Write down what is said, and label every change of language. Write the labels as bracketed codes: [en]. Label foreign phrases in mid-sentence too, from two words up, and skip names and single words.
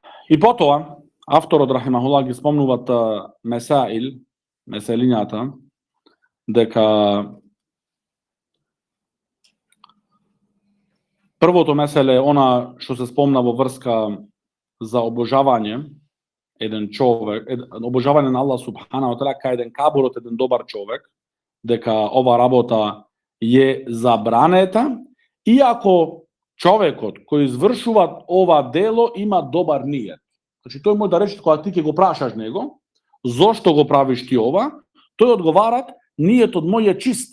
[mk] И потоа, авторот рахимахуллах ги спомнуваат меселињата, дека првото меселе е она што се спомна во врска за обожавање еден човек, обожавање на Аллах [ar] سبحانه وتعالى [mk] кај еден кабурот, еден добар човек, дека ова работа е забранета, иако човекот кој извршува ова дело има добар ниет. Значи тој може да рече кога ти ќе го прашаш него, зошто го правиш ти ова, тој одговара, ниетот мој е чист.